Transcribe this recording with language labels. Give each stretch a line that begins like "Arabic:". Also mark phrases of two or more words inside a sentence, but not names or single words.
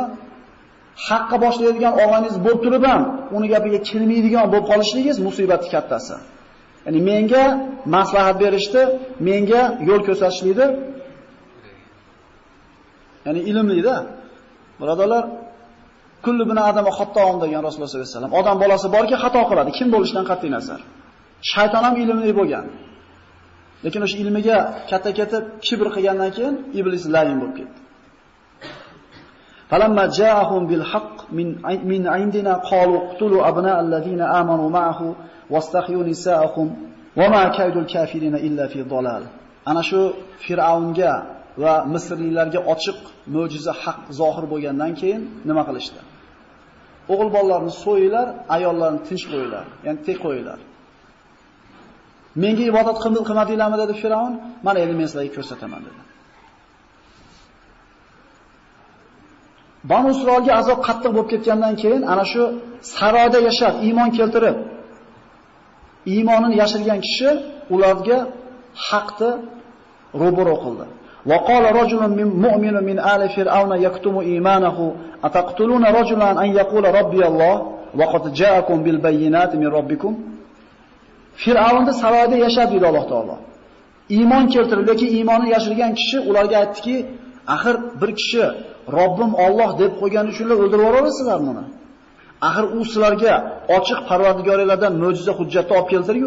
Uzbek: Haqqa boshlaydigan og'ayningiz bo'lib turib ham uni gapiga kelmaydigan bo'lib qolishligingiz musibatning kattasi. Ya'ni menga maslahat berishdi, menga yo'l ko'rsatishlikdi. Ya'ni ilmli-da. Birodarlar,
Arabic: كل بني آدم خطاء
Uzbek: degan Rasululloh
Arabic: صلى الله عليه وسلم.
Uzbek: Odam bolasi borki, xato qiladi, kim bo'lishidan qat'iy nazar. Shayton ham ilmli bo'lgan. Lekin o'sha ilmiga katta-katta kibr qilgandan keyin iblis layin bo'lib ketdi.
Arabic: فلما جاءهم بالحق من عندنا قالوا اقتلوا أبناء الذين آمنوا معه واستحيوا نساءهم وما كيد الكافرين إلا في ضلال.
Uzbek: Ana shu Fir'avnga va Misrliklarga ochiq mo'jiza haq zohir bo'lgandan keyin nima qilishdi? O'g'il bolalarni so'yinglar, ayollarni tinch qo'yinglar, ya'ni tek qo'yinglar. Menga ibodat qilmadinglarmi dedi Fir'avn? Mana endi men sizlarga ko'rsataman dedi. Banu Isroilga azob qattiq bo'lib ketgandan keyin ana shu saroyda yashab, iymon keltirib, iymonini yashirgan kishi ularga haqni ro'baro qildi.
Arabic: وقال رجل مؤمن من آل فرعون يكتم إيمانه أتقتلون رجلا أن يقول ربي الله وقد جاءكم بالبينات من ربكم.
Uzbek: Fir'avnda saroyda yashab dedi Alloh taolo. Iymon keltirib, lekin iymonini yashirgan kishi ularga aytdiki, axir bir kishi Robbim Alloh deb qo'ygani uchun o'ldirib yuboraverasizlarmi uni? Axir u sizlarga ochiq Parvardigoringlardan mo'jiza hujjatni olib keltirdi-ku.